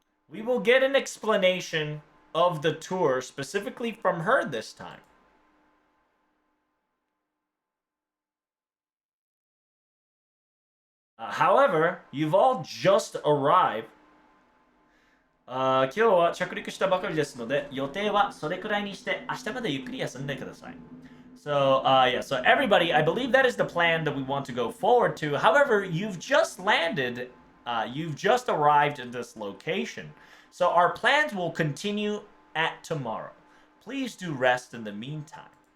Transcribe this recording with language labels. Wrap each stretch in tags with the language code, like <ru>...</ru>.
<en>We will get an explanation of the tour specifically from her this time. However, you've all just arrived.</en> <ja>今日は着陸したばかりですので、予定はそれくらいにして明日までゆっくり休んでください。</ja> <en>So, so everybody, I believe that is the plan that we want to go forward to. However, you've just landed, you've just arrived at this location. So our plans will continue at tomorrow. Please do rest in the meantime.</en>